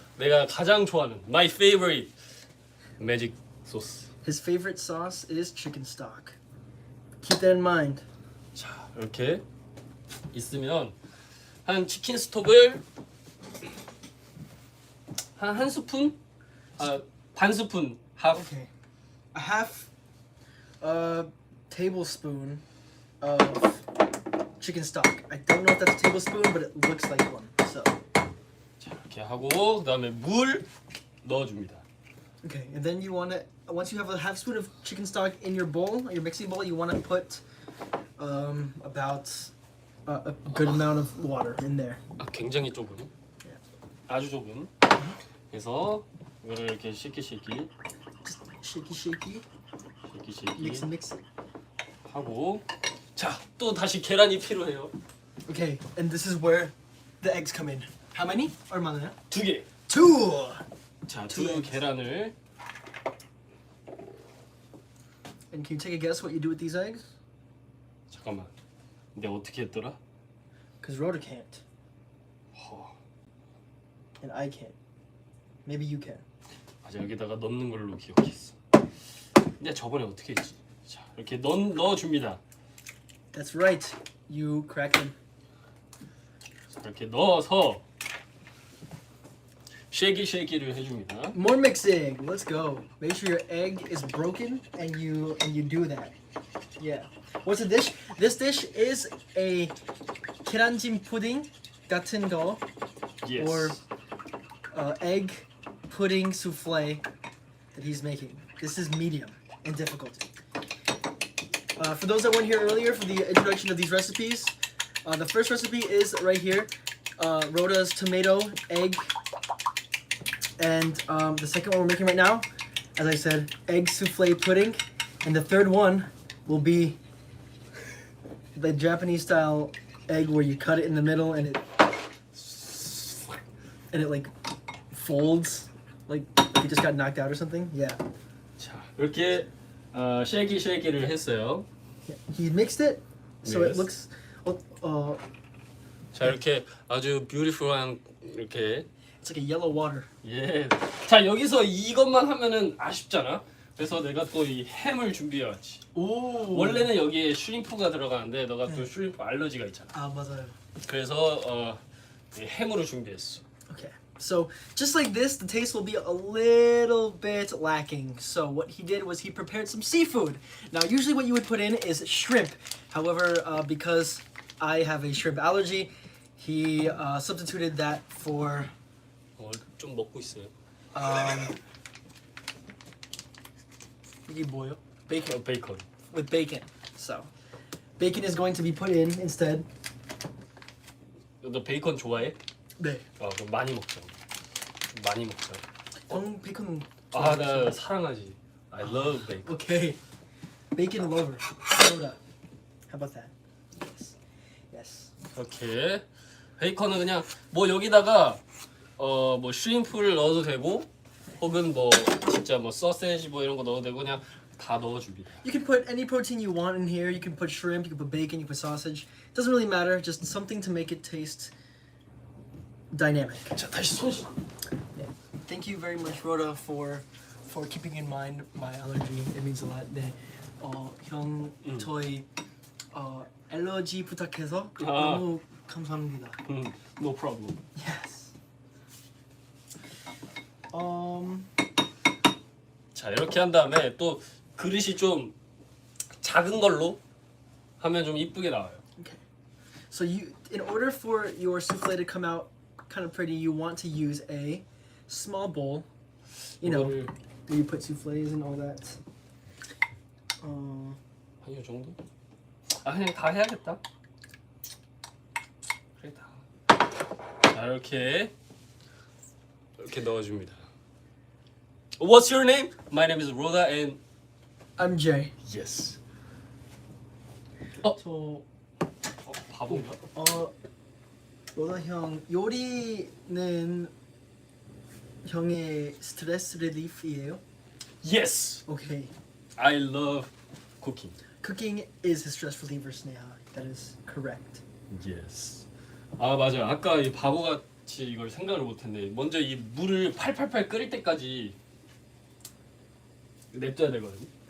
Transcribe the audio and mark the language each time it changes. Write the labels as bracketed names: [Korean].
[Korean] 내가 가장 좋아하는 [English] my favorite [Korean] 매직 소스. [English] His favorite sauce is chicken stock. Keep that in mind. [Korean] 자 이렇게 있으면 한 치킨 스톡을 한 스푼? 반 스푼 [English] half. Okay. A half tablespoon of chicken stock. I don't know if that's a tablespoon, but it looks like one. So, [Korean] 자 이렇게 하고 그다음에 물 넣어줍니다. [English] okay. And then you want to, once you have a half spoon of chicken stock in your bowl, your mixing bowl, you want to put about a good amount of water in there. [Korean] 굉장히 조금. 아주 조금. 그래서 이거를 이렇게 쉐키 [English] Shaky, shaky. Mix it, mix it. [Korean] 하고 자 또 다시 계란이 필요해요. [English] Okay. And this is where the eggs come in. How many? [Korean] 얼마나? 2개. [English] 2. [Korean] 자, [English] Two [Korean] 두 [English] eggs. [Korean] 계란을 [English] And can you take a guess what you do with these eggs? [Korean] 잠깐만. 근데 어떻게 했더라? [English] Because Roda can't. And I can't. Maybe you can. [Korean] 맞아 여기다가 넣는 걸로 기억했어. 근데 저번에 어떻게 했지? 자 이렇게 넣어줍니다. [English] That's right. You crack them. [Korean] 자, 이렇게 넣어서 쉐이키를 해줍니다. [English] More mixing. Let's go. Make sure your egg is broken and you do that. Yeah. What's the dish? This dish is a 계란찜 pudding [Korean] 같은 거 [English] Yes. or egg pudding souffle that he's making. This is medium in difficulty. For those that weren't here earlier for the introduction of these recipes, the first recipe is right here, Roda's tomato egg, and the second one we're making right now, as I said, egg souffle pudding, and the third one will be the Japanese style egg where you cut it in the middle and it like folds like it just got knocked out or something. Yeah. [Korean] 자 이렇게 쉐이키를 했어요. [English] He mixed it so Yes. it looks [Korean] 자 이렇게 아주 뷰티풀한 이렇게 [English] it's like a yellow water. [Korean] 예. 자 여기서 이것만 하면은 아쉽잖아. 그래서 내가 또 이 햄을 준비해왔지. 오. 원래는 여기에 슈림프가 들어가는데 너가 또 슈림프 알러지가 있잖아. 아 맞아요. 그래서 이 햄으로 준비했어. [English] Okay. So just like this, the taste will be a little bit lacking. So what he did was he prepared some seafood. Now usually what you would put in is shrimp. However, because I have a shrimp allergy, he substituted that for [Korean] 좀 먹고 있어요. 이게 뭐예요? Bacon. 베이컨. [English] With bacon. So bacon is going to be put in instead. [Korean] 너 베이컨 좋아해? 네. 그럼 많이 먹자. 좀 많이 먹자. 형 베이컨. 나 사랑하지. [English] I love bacon. Okay. Bacon lover. Soda. How about that? Yes. Yes. [Korean] 이렇게 베이컨은 그냥 뭐 여기다가 뭐 슈림프를 넣어도 되고 혹은 뭐 진짜 뭐 소세지 뭐 이런 거 넣어도 되고 그냥 다 넣어줍니다. [English] You can put any protein you want in here. You can put shrimp, you can put bacon, you can put sausage. It doesn't really matter. Just something to make it taste dynamic. [Korean] 자, 다시 손 씻어. [English] Thank you very much, Roda, for keeping in mind my allergy. It means a lot. [Korean] 네, 형 저희 알러지 부탁해서 너무 감사합니다. [English] No problem. Yes. [Korean] 자, 이렇게 한 다음에 또 그릇이 좀 작은 걸로 하면 좀 이쁘게 나와요. [English] Okay. So in order for your souffle to come out kind of pretty, you want to use a small bowl. You know, where you put souffles and all that. [Korean] 한 이 정도? 아, 그냥 다 해야겠다. 그래 다. 자, 이렇게 넣어줍니다. [English] What's your name? My name is Roda and I'm Jay. yes. [Korean] 저 바본가? 로다 형 요리는 형의 스트레스 리리프이에요? [English] Yes. Okay. I love cooking. Cooking is a stress reliever, Sneha. That is correct. Yes. [Korean] 아, 맞아요. 아까 이 바보같이 이걸 생각을 못했네. 먼저 이 물을 팔팔팔 끓일 때까지 냅둬야 되거든요.